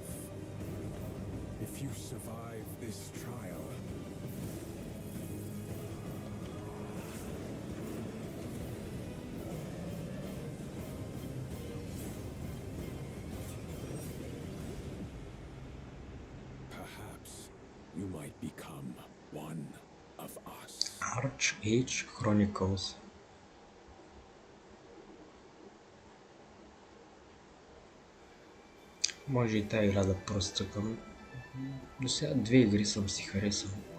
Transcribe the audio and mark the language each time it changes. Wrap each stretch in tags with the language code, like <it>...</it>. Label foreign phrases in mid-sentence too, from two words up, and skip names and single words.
<en>If you survive this trial, perhaps you might become one of us. Arch Age Chronicles.</en> <bg>Може и тази игра да простъкам. До сега две игри съм си харесал.</bg>